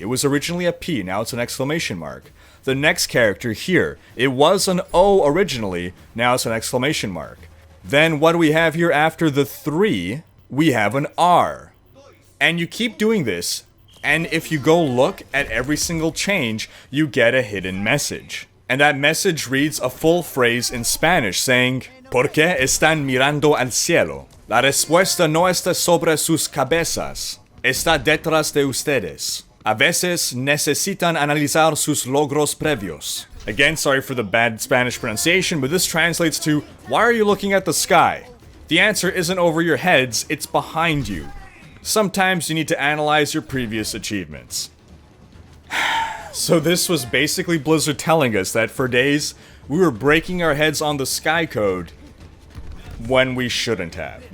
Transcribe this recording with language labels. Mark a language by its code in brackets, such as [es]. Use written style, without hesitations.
[en] It was originally a P, now it's an exclamation mark. The next character here, it was an O originally, now it's an exclamation mark. Then what do we have here after the 3? We have an R. And you keep doing this, and if you go look at every single change, you get a hidden message. And that message reads a full phrase in Spanish saying, [es] ¿Por qué están mirando al cielo? La respuesta no está sobre sus cabezas, está detrás de ustedes. A veces necesitan analizar sus logros previos. [en] Again, sorry for the bad Spanish pronunciation, but this translates to, why are you looking at the sky? The answer isn't over your heads, it's behind you. Sometimes you need to analyze your previous achievements. So this was basically Blizzard telling us that for days, we were breaking our heads on the sky code when we shouldn't have.